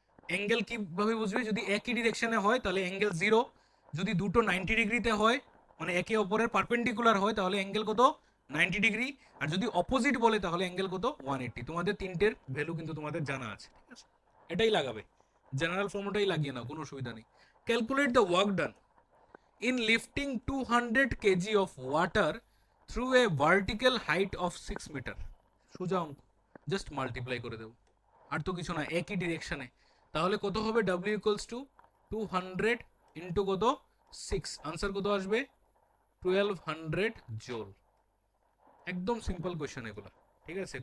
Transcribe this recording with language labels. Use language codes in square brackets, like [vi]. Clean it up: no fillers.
[bn] Angle কিভাবে বুঝবে? যদি একই ডিরেকশনে হয় তাহলে অ্যাঙ্গেল 0, যদি দুটো 90 ডিগ্রিতে হয় মানে একে অপরের পারপেন্ডিকুলার হয় তাহলে অ্যাঙ্গেল কত? 90 ডিগ্রি। আর যদি অপোজিট বলে তাহলে অ্যাঙ্গেল কত? 180। তোমাদের তিনটের ভ্যালু কিন্তু তোমাদের জানা আছে, ঠিক আছে? এটাই লাগাবে, জেনারেল ফর্মটাই লাগিয়ে নাও, কোনো অসুবিধা নেই। [en] Calculate the work done in lifting 200 kg of water through a vertical height of 6 metre. [bn] সোজা অঙ্ক, জাস্ট মাল্টিপ্লাই করে দেবো, আর তো কিছু না, একই ডিরেকশনে। তাহলে কত হবে? ডাব্লিউ ইকুয়ালস টু 200 ইন্টু কত? 6, আনসার কত আসবে? 1200 জোল। একদম সিম্পল কোয়েশ্চেন এগুলো, ঠিক আছে?